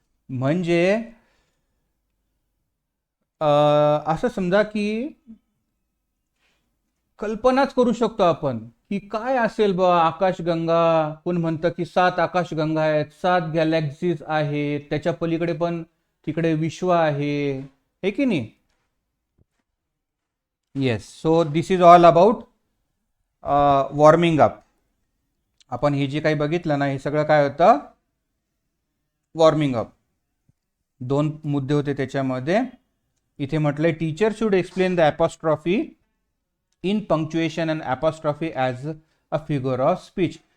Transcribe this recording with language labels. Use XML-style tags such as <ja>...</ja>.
<mr>म्हणजे असं समजा की कल्पनाच करू शकतो आपण की काय असेल बा आकाशगंगा. कोण म्हणतं की 7 आकाशगंगा आहेत, 7 गॅलेक्सीज आहेत, त्याच्या पलीकडे पण तिकडे विश्व आहे, हे की नाही? Yes.</mr> <en>So this is all about warming up.</en> <mr>आपण हे जे काही बघितलं ना, हे सगळं काय होतं? Warming up. 2 मुद्दे होते त्याच्यामध्ये. इथे म्हटलंय</mr> <en>Teacher should explain the apostrophe in punctuation and apostrophe as a figure of speech.</en>